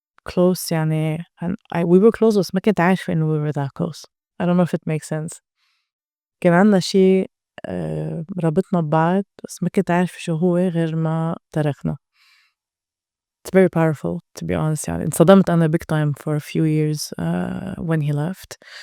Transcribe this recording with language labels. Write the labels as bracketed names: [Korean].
[English] close يعني we were close [Arabic] بس ما كنت عارفة إنه [English] we were that close. I don't know if it makes sense. [Arabic] كان عندنا شي رابطنا ببعض بس ما كنت عارفة شو هو غير ما تركنا. [English] It's very powerful to be honest [Arabic] يعني انصدمت أنا [English] big time for a few years when he left.